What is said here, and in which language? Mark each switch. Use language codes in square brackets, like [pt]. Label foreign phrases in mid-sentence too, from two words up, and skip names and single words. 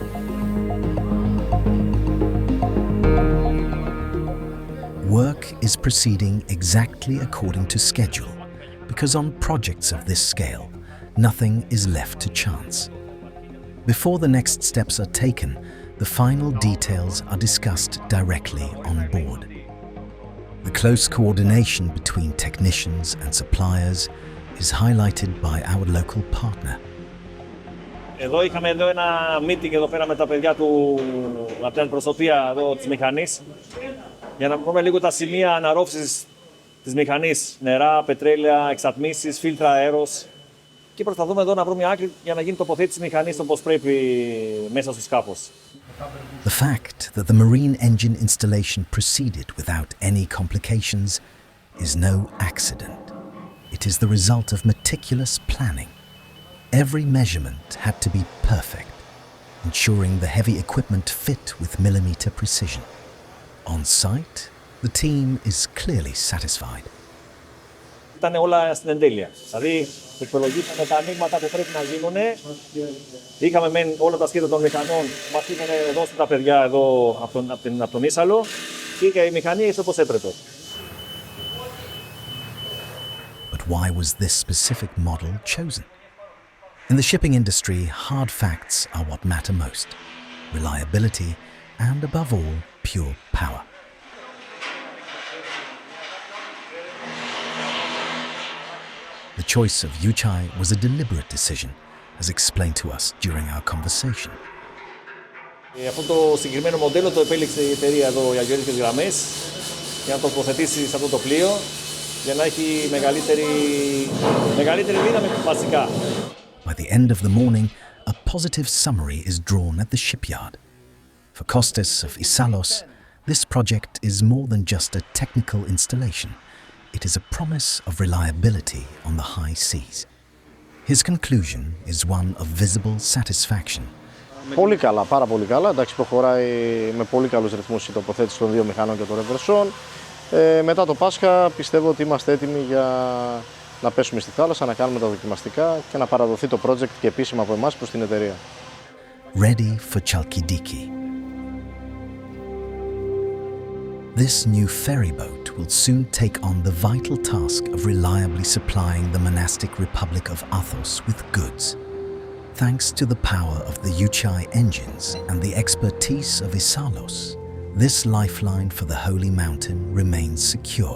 [en] Work is proceeding exactly according to schedule, because on projects of this scale, nothing is left to chance. Before the next steps are taken, the final details are discussed directly on board. The close coordination between technicians and suppliers is highlighted by our local partner. [el] Εδώ είχαμε ένα meeting εδώ πέρα με τα παιδιά από την προσωπία εδώ της μηχανής για να πούμε λίγο τα σημεία αναρρόφησης της μηχανής, νερά, πετρέλαια, εξατμίσεις, φίλτρα αέρος και προσπαθούμε εδώ να βρούμε άκρη για να γίνει τοποθέτηση της μηχανής όπως πρέπει μέσα στο σκάφος. [en] The fact that the marine engine installation proceeded without any complications is no accident. It is the result of meticulous planning. Every measurement had to be perfect, ensuring the heavy equipment fit with millimeter precision. On site, the team is clearly satisfied. [el] Ήταν όλα στην εντέλεια. Δηλαδή, υπολογίσαμε τα ανοίγματα που πρέπει να γίνουν. Είχαμε μεν όλα τα σχέδια των μηχανών που μας είχαν δώσει τα παιδιά εδώ από τον Ίσαλο και η μηχανή ήρθε όπως έπρεπε. [en] But why was this specific model chosen? In the shipping industry, hard facts are what matter most. Reliability and, above all, pure power. The choice of Yuchai was a deliberate decision, as explained to us during our conversation. [el] Αυτό το συγκεκριμένο μοντέλο το επέλεξε η εταιρεία εδώ, οι Agioreitikes Grammes, για να το τοποθετήσει σε αυτό το πλοίο, για να έχει μεγαλύτερη δύναμη βασικά. [en] By the end of the morning, a positive summary is drawn at the shipyard. For Kostas of Isalos, this project is more than just a technical installation. It is a promise of reliability on the high seas. His conclusion is one of visible satisfaction. [el] Πολύ καλά, πάρα πολύ καλά. Εντάξει, προχωράει με πολύ καλούς ρυθμούς η τοποθέτηση των δύο μηχανών και των ρεβερσών. Μετά το Πάσχα πιστεύω ότι είμαστε έτοιμοι για να πέσουμε στη θάλασσα, να κάνουμε τα δοκιμαστικά και να παραδοθεί το project και επίσημα από εμάς προς την εταιρεία. [en] Ready for Chalkidiki. This new ferry boat will soon take on the vital task of reliably supplying the monastic republic of Athos with goods. Thanks to the power of the Yuchai engines and the expertise of Isalos, this lifeline for the holy mountain remains secure.